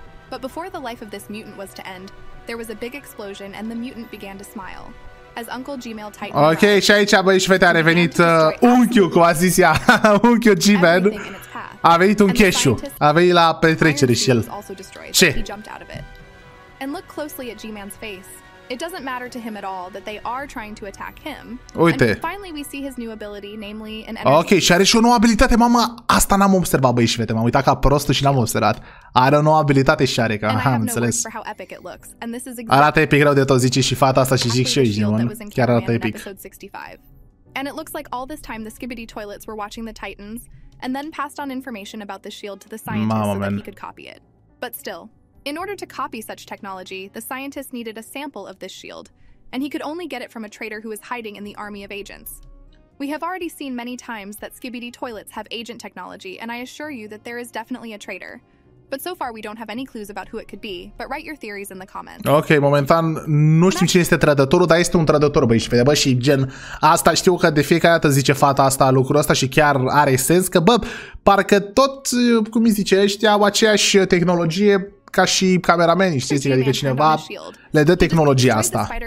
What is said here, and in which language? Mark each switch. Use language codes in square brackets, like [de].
[en] But before the life of this mutant was to end, there was a big explosion and the mutant began to smile. As Uncle Gmail tightened. [ro] Ok, și aici, băi, și fete, a revenit unchiul, cum a zis ea. Unchiul Gmail. A venit un cheșu. A venit la petrecere și el. Ce? [en] And look closely at G-Man's face. It doesn't matter to him at all that they are trying to attack him. [ro] Uite. [en] And finally we see his new ability, namely an energy. [ro] Ok, și are și o nouă abilitate, mama. Asta n-am observat, băi, și fete. M-am uitat ca prostul și n-am observat. Are o nouă abilitate și are, că am înțeles. Arată epic rău de tot, zice și fata asta și zic și eu, ești nebun. Chiar arată epic. [en] And it looks like all this time the skibidi toilets were watching the Titans and then passed on information about the shield to the scientist so that he could copy it. But still, in order to copy such technology, the scientist needed a sample of this shield, and he could only get it from a traitor who was hiding in the army of agents. We have already seen many times that skibidi toilets have agent technology, and I assure you that there is definitely a traitor. But so far we don't have any clues about who it could be, but write your theories in the comments. [ro] Ok, momentan nu știm cine este trădătorul, dar este un trădător, băi, și vede, bă, și gen, asta știu că de fiecare dată zice fata asta lucrul ăsta și chiar are sens, că, bă, parcă tot, cum îi zice, ăștia au aceeași tehnologie ca și cameramenii, știți? Adică cineva le dă tehnologia asta.